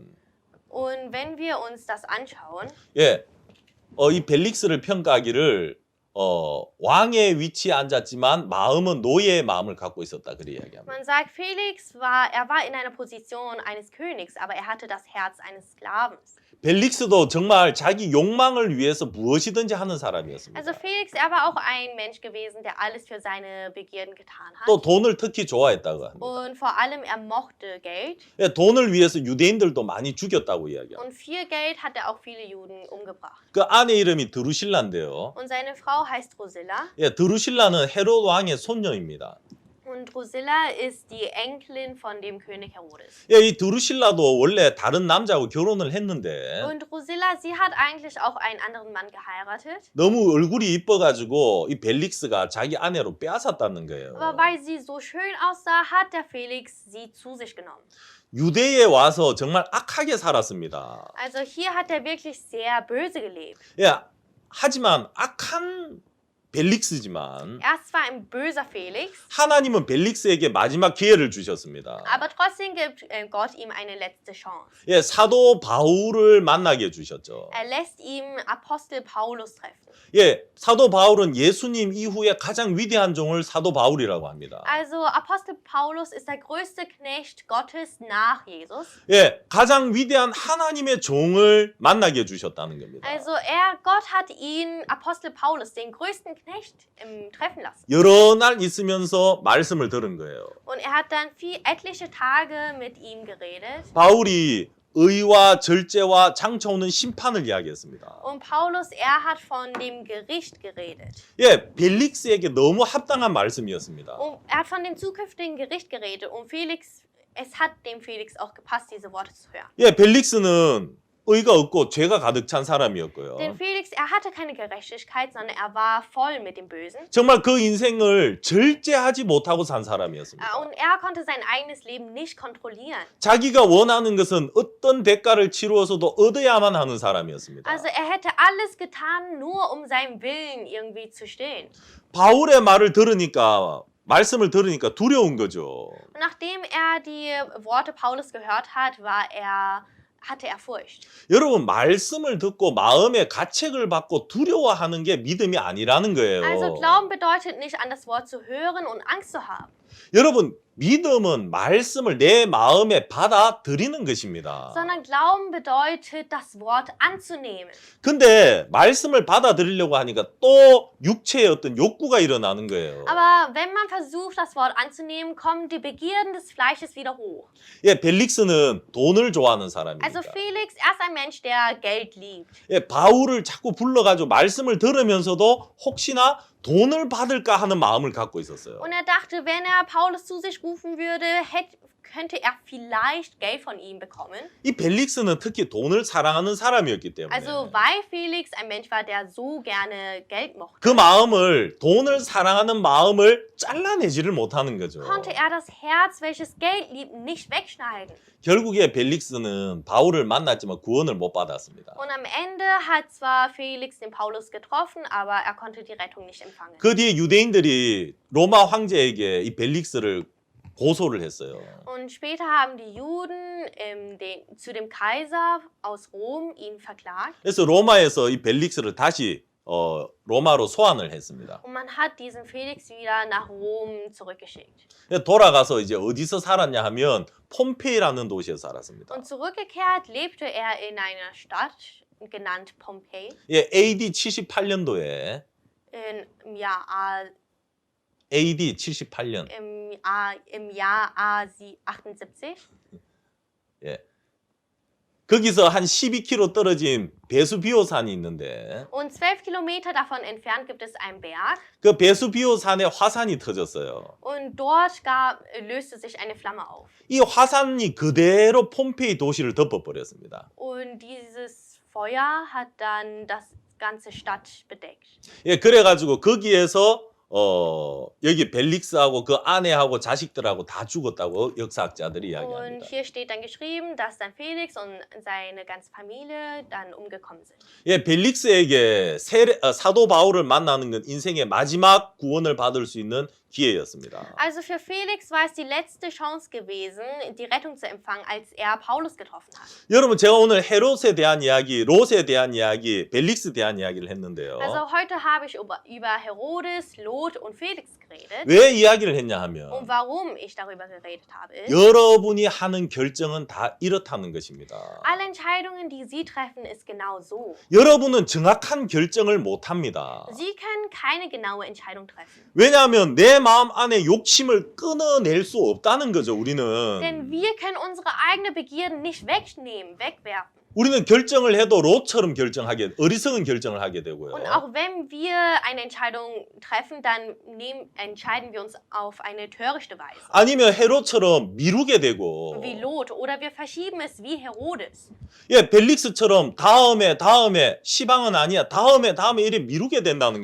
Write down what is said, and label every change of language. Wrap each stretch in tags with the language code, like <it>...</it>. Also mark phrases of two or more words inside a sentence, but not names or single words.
<de>Und wenn wir uns das anschauen,</de> <ko>예, 이 벨릭스를 평가하기를 왕의 위치에 앉았지만 마음은 노예의 마음을 갖고 있었다 그래 이야기합니다.</ko> <de>man sagt, Felix war in einer Position eines Königs, aber er hatte das Herz eines Sklavens.</de> <ko>벨릭스도 정말 자기 욕망을 위해서 무엇이든지 하는 사람이었습니다.</ko> <de>Also Felix, er war auch ein Mensch gewesen, der alles für seine Begierden getan hat.</de> <ko>또 돈을 특히 좋아했다고 합니다.</ko> <de>Und vor allem, er mochte Geld.</de> <ko>예, 돈을 위해서 유대인들도 많이 죽였다고 이야기합니다.</ko> <de>Und für Geld hat er auch viele Juden umgebracht.</de> <ko>그 아내 이름이 드루실라인데요.</ko> <de>Und seine Frau heißt Drusilla.</de> <ko>예, 드루실라는 헤롯 왕의 손녀입니다.</ko> <de>Und Drusilla ist die Enkelin von dem König Herodes.</de> <ko>예, 이 드루실라도 원래 다른 남자하고 결혼을 했는데</ko> <de>Und Drusilla, sie hat eigentlich auch einen anderen Mann geheiratet.</de> <ko>너무 얼굴이 이뻐가지고 이 벨릭스가 자기 아내로 빼앗았다는 거예요.</ko> <de>Aber weil sie so schön aussah, hat der Felix sie zu sich genommen.</de> <ko>유대에 와서 정말 악하게 살았습니다.</ko> <de>Also hier hat er wirklich sehr böse gelebt.</de> <ko>예, 하지만 악한 벨릭스지만</ko> <de>Er ist zwar ein böser Felix,</de> <ko>하나님은 벨릭스에게 마지막 기회를 주셨습니다.</ko> <de>aber trotzdem gibt Gott ihm eine letzte Chance.</de> <ko>예, 사도 바울을 만나게 해주셨죠.</ko> <de>Er lässt ihm Apostel Paulus treffen.</de> <ko>예, 사도 바울은 예수님 이후에 가장 위대한 종을 사도 바울이라고 합니다.</ko> <de>Also Apostel Paulus ist der größte Knecht Gottes nach Jesus.</de> <ko>예, 가장 위대한 하나님의 종을 만나게 해주셨다는 겁니다.</ko> <de>Also Gott hat ihn, Apostel Paulus, den größten Knecht treffen lassen.</de> <ko>여러 날 있으면서 말씀을 들은 거예요.</ko> <de>Und er hat dann etliche Tage mit ihm geredet.</de> <ko>바울이 의와 절제와 장차 오는 심판을 이야기했습니다.</ko> <de>Und Paulus, er hat von dem Gericht geredet.</de> <ko>예, 벨릭스에게 너무 합당한 말씀이었습니다.</ko> <de>Und er hat von dem zukünftigen Gericht geredet. Und es hat dem Felix auch gepasst, diese Worte zu hören.</de> <ko>예, 벨릭스는 의가 없고 죄가 가득 찬</ko> <de>Denn</de> <ko>사람이었고요.</ko> <de>Felix, er hatte keine Gerechtigkeit, sondern er war voll mit dem Bösen.</de> <ko>정말 그 인생을 절제하지 못하고 산 사람이었습니다.</ko> <de>Und er konnte sein eigenes Leben nicht kontrollieren.</de> <ko>자기가 원하는 것은 어떤 대가를 치루어서도 얻어야만 하는 사람이었습니다.</ko> <de>Also er hätte alles getan, nur um seinem Willen irgendwie zu stehen.</de> <ko>바울의 말씀을 들으니까 두려운 거죠.</ko> <de>Und nachdem er die Worte Paulus gehört hat, hatte er Furcht.</de> <ko>여러분, 말씀을 듣고 마음의 가책을 받고 두려워하는 게 믿음이 아니라는 거예요.</ko> <de>Also Glauben bedeutet nicht, an das Wort zu hören und Angst zu haben.</de> <ko>여러분, 믿음은 말씀을 내 마음에 받아들이는 것입니다.</ko> <de>Sondern Glauben bedeutet, das Wort anzunehmen.</de> <ko>근데 말씀을 받아들이려고 하니까 또 육체의 어떤 욕구가 일어나는 거예요.</ko> <de>Aber wenn man versucht, das Wort anzunehmen, kommen die Begierden des Fleisches wieder hoch.</de> <ko>예, 벨릭스는 돈을 좋아하는 사람입니다.</ko> <de>Also Felix, er ist ein Mensch, der Geld liebt.</de> <ko>예, 바울을 자꾸 불러가지고 말씀을 들으면서도 혹시나 돈을 받을까 하는 마음을 갖고 있었어요.</ko> <de>Und er dachte, wenn er Paulus zu sich rufen würde, könnte er vielleicht Geld von ihm bekommen.</de> <ko>이 벨릭스는 특히 돈을 사랑하는 사람이었기 때문에</ko> <de>Also weil Felix ein Mensch war, der so gerne Geld mochte,</de> <ko>그 마음을, 돈을 사랑하는 마음을 잘라내지를 못하는 거죠.</ko> <de>konnte er das Herz, welches Geld liebt, nicht wegschneiden.</de> <ko>결국에 벨릭스는 바울을 만났지만 구원을 못 받았습니다.</ko> <de>Und am Ende hat zwar Felix den Paulus getroffen, aber er konnte die Rettung nicht empfangen.</de> <ko>그 뒤에 유대인들이 로마 황제에게 이 벨릭스를 고소를 했어요.</ko> <de>Und später haben die Juden zu dem Kaiser aus Rom ihn verklagt.</de> <ko>그래서 로마에서 이 벨릭스를 다시 로마로 소환을 했습니다.</ko> <de>Und man hat diesen Felix wieder nach Rom zurückgeschickt.</de> <ko>돌아가서 이제 어디서 살았냐 하면 폼페이라는 도시에서 살았습니다.</ko> <de>Und zurückgekehrt lebte er in einer Stadt, genannt Pompeji,</de> <ko>예, AD 78년도에</ko> <de>im Jahr</de> <ko>AD 78년.</ko> <de>im Jahr A 78.</de> <ko>예. 거기서 한 12km 떨어진 베수비오 산이 있는데</ko> <de>Und 12 Kilometer davon entfernt gibt es einen Berg.</de> <ko>그 베수비오 산에 화산이 터졌어요.</ko> <de>Und dort löste sich eine Flamme auf.</de> <ko>이 화산이 그대로 폼페이 도시를 덮어버렸습니다.</ko> <de>Und dieses Feuer hat dann das ganze Stadt bedeckt.</de> <ko>예, 그래가지고 거기에서 여기 벨릭스하고 그 아내하고 자식들하고 다 죽었다고 역사학자들이</ko> <de>Und</de> <ko>이야기합니다.</ko> <de>hier steht dann geschrieben, dass dann Felix und seine ganze Familie dann umgekommen sind.</de> <ko>예, 벨릭스에게 사도 바울을 만나는 건 인생의 마지막 구원을 받을 수 있는 기회였습니다.</ko> <de>Also für Felix war es die letzte Chance gewesen, die Rettung zu empfangen, als er Paulus getroffen hat.</de> <ko>여러분, 제가 오늘 헤롯에 대한 이야기, 롯에 대한 이야기, 벨릭스에 대한 이야기를 했는데요.</ko> <de>Also heute habe ich über Herodes, Lot und Felix geredet.</de> <ko>왜 이야기를 했냐</ko> <de>Und</de> <ko>하면</ko> <de>warum ich darüber geredet habe, ist,</de> <ko>여러분이 하는 결정은 다 이렇다는 것입니다.</ko> <de>alle Entscheidungen, die Sie treffen, ist genau so.</de> <ko>여러분은 정확한 결정을 못 합니다.</ko> <de>Sie können keine genaue Entscheidung treffen.</de> <ko>왜냐하면 내 마음 안에 욕심을 끊어낼 수 없다는 거죠, 우리는.</ko> <de>Denn wir können unsere eigenen Begierden nicht wegnehmen, wegwerfen.</de> <ko>우리는 결정을 해도 롯처럼 어리석은 결정을 하게</ko> <de>Und</de> <ko>되고요.</ko> <de>auch wenn wir eine Entscheidung treffen, dann entscheiden wir uns auf eine törichte Weise.</de> <ko>아니면 헤롯처럼 미루게 되고,</ko> <de>Wie Lot. Oder wir verschieben es wie Herodes.</de> <ko>예, 벨릭스처럼 다음에 시방은 아니야, 다음에 이래 미루게 된다는</ko>